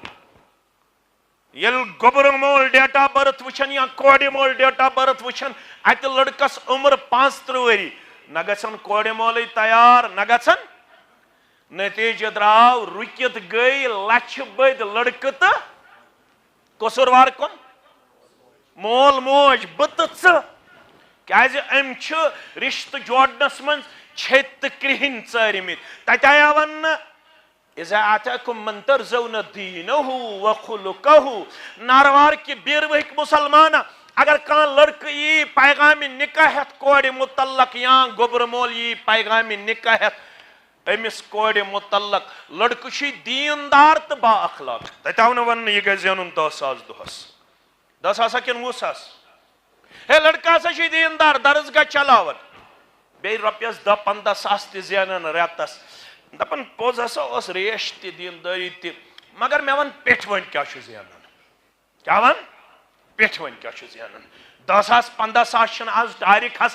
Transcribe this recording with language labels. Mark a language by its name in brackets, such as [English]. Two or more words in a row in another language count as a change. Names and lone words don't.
[Kashmiri] ییٚلہِ گوٚبرٕ مول [English] date of birth [Kashmiri] وٕچھان یا کورِ مول [English] date of birth [Kashmiri] وٕچھان اتہِ لڑکس عُمر 35 ؤری نہ گژھن کورِ مولٕے تیار نہ گژھن نتیجہ درٛاو رُکِتھ گٔے لچھِ بٔدۍ لڑکہٕ تہٕ قصوٗروار کُن مول موج بہٕ تہٕ ژٕ کیازِ أمۍ چھُ رشتہٕ جوڑنس منٛز چھیٚتۍ تہٕ کرٛہِنۍ ژٲرمٕتۍ تتہِ آیا وننہٕ [Arabic] اذا آتاكم من ترضون دينه وخلقه [Kashmiri] ناروار کی بیروہٕکۍ مسلمانہ اگر کانٛہہ لڑکہٕ یی پیغامِ نکاح ہٮ۪تھ کورِ متعلق یا گوٚبرٕ مول یی پیغامِ نکاح ہٮ۪تھ أمِس کورِ متعلق لڑکہٕ چھُے دیندار تہٕ با اخلاق تتہِ آو نہٕ وننہٕ یہِ گژھِ زینُن 10 ساس دۄہس 10 ساسا کِنہٕ 20 ساس ہے لڑکہٕ ہسا چھُے دیندار درسگاہ چلاوان بیٚیہِ رۄپیس 10-15 ساس تہِ زینان رٮ۪تس دپان پوٚز ہسا اوس ریش تہِ دیندٲری تہِ مگر مےٚ ون پیٹھۍ وۄنۍ کیٛاہ چھُ زینان کیٛاہ ون پیٹھۍ وۄنۍ کیٛاہ چھُ زینان 10 ساس 15 ساس چھِنہٕ آز ٹارِ